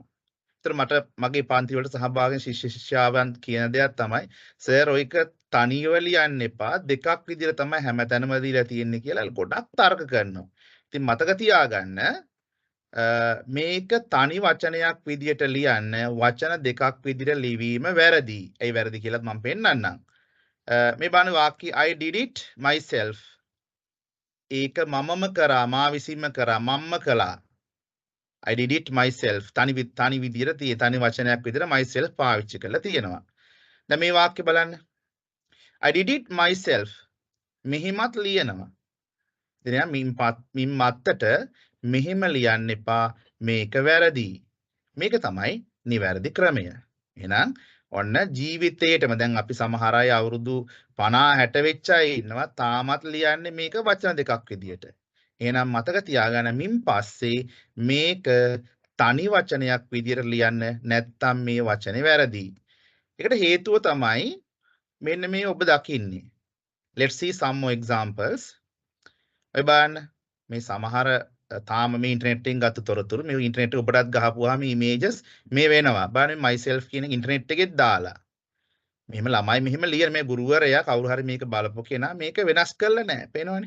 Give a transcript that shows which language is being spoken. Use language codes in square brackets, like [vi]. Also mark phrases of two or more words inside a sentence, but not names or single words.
[si] ඒතර මට මගේ පන්ති වලට සහභාගී ශිෂ්‍ය ශිෂ්‍යාවන් කියන දෙයක් තමයි සර් ඔයක තනියව ලියන්න එපා, දෙකක් විදියට තමයි හැමතැනම දීලා තියෙන්නේ කියලා ගොඩක් තර්ක කරනවා. ඉතින් මතක තියාගන්න මේක තනි වචනයක් විදියට ලියන්න වචන දෙකක් විදියට ලිවීම වැරදි. ඒ වැරදි කියලාත් මම පෙන්නන්නම්. මේ බලන්න වාක්‍ය [en] I did it myself. [si] ඒක මමම කරා, මා විසින්ම කරා, මම්ම කළා. [en] I did it myself. [si] තනි විදියට තනි වචනයක් විදියට myself පාවිච්චි කරලා තියෙනවා. දැන් මේ වාක්‍ය බලන්න. [en] I did it myself. [si] මෙහිමත් ලියනවා. ඉතින් මින් මත්තට මෙහෙම ලියන්න එපා, මේක වැරදි. මේක තමයි නිවැරදි ක්‍රමය. එහෙනම් ඔන්න ජීවිතේටම දැන් අපි සමහර අය අවුරුදු 50 60 වෙච්ච අය ඉන්නවා තාමත් ලියන්නේ මේක වචන දෙකක් විදියට. එහෙනම් මතක තියාගන්න මින් පස්සේ මේක තනි වචනයක් විදියට ලියන්න, නැත්තම් මේ වචනේ වැරදි. ඒකට හේතුව තමයි මෙන්න මේ ඔබ දකින්නේ. [en] Let's see some more examples. [si] ඔය බලන්න මේ සමහර තාම මේ ඉන්ටර්නෙට් එකෙන් ගත්ත තොරතුරු මේ ඉන්ටර්නෙට් එක ඔබටත් ගහපුවාම ඉමේජස් මේ වෙනවා. බලන්න myself කියන ඉන්ටර්නෙට් එකෙත් දාලා. මෙහෙම ළමයි මෙහෙම ලියන මේ ගුරුවරයා කවුරු හරි මේක බලපු කෙනා මේක වෙනස් කරලා නැහැ. පේනවනේ.